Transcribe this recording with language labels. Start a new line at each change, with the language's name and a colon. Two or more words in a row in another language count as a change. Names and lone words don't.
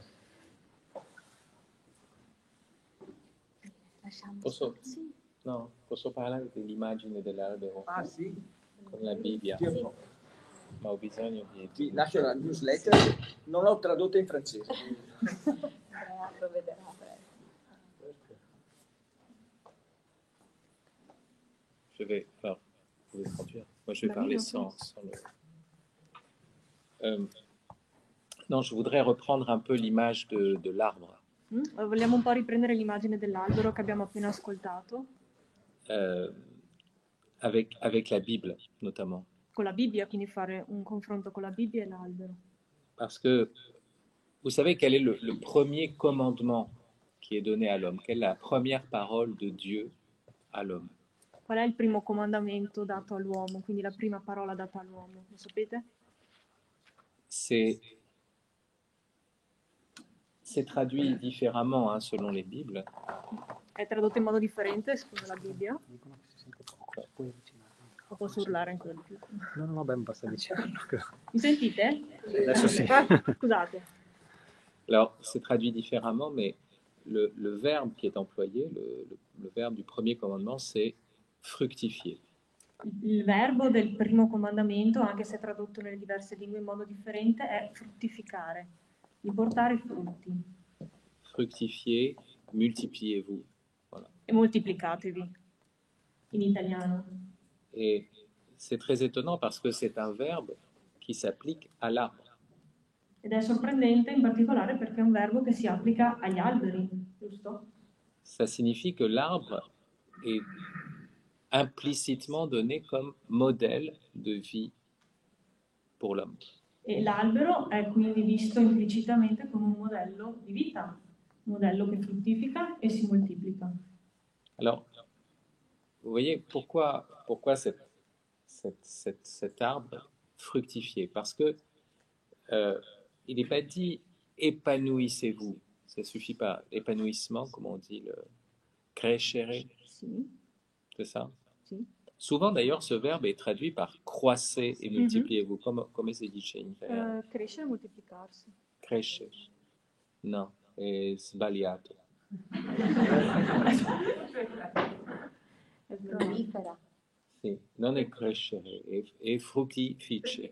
Italian: Posso parlare dell'immagine dell'albero? Ah sì? Con la Bibbia. Sì. Ma ho bisogno di... Ti lascio la newsletter, non l'ho tradotta in francese.
French: Je vais faire... Vous pouvez traduire. Moi, je vais parler sans le... non, je voudrais reprendre un peu l'image de l'arbre.
Italian: Vogliamo un po' riprendere l'immagine dell'albero che abbiamo appena ascoltato.
French: Avec la Bible, notamment.
Italian: Con la Bibbia, quindi fare un confronto con la Bibbia e l'albero.
French: Parce que vous savez quel est le premier commandement qui est donné à l'homme? Quelle est la première parole de Dieu à l'homme?
Italian: Qual è il primo comandamento dato all'uomo, quindi la prima parola data all'uomo? Lo sapete?
French: C'est traduit différemment selon les Bibles.
Italian: È tradotto in modo differente secondo la Bibbia? O posso urlare ancora di più? No, beh, basta vicino. Mi sentite? Adesso sì. Scusate.
French: Alors, c'est traduit différemment, mais le verbe qui est employé, le verbe du premier commandement, c'est fructifier.
Italian: Il verbo del primo comandamento, anche se tradotto nelle diverse lingue in modo differente, è fruttificare, di portare frutti.
French: Fructifier, multipliez-vous. Voilà.
Italian: E moltiplicatevi, in italiano.
French: Et c'est très étonnant parce que c'est un verbe qui s'applique à l'arbre.
Italian: Ed è sorprendente in particolare perché è un verbo che si applica agli alberi, giusto?
French: Ça signifie que l'arbre est implicitement donné comme modèle de vie pour l'homme.
Italian: E l'albero è quindi visto implicitamente come un modello di vita, un modello che fruttifica e si moltiplica.
French: Alors, vous voyez pourquoi cet arbre fructifier? Parce que il n'est pas dit épanouissez-vous, ça suffit pas. Épanouissement, comment on dit, le crescere,
Italian: Sì.
French: c'est ça?
Italian: Sì.
French: Souvent d'ailleurs ce verbe est traduit par croissez et multipliez-vous.
Italian: Come si dice in italiano? Crescere e moltiplicarsi. Crescere. No, è sbagliato. Prolifera. Sì, non è crescere, è fruttificare.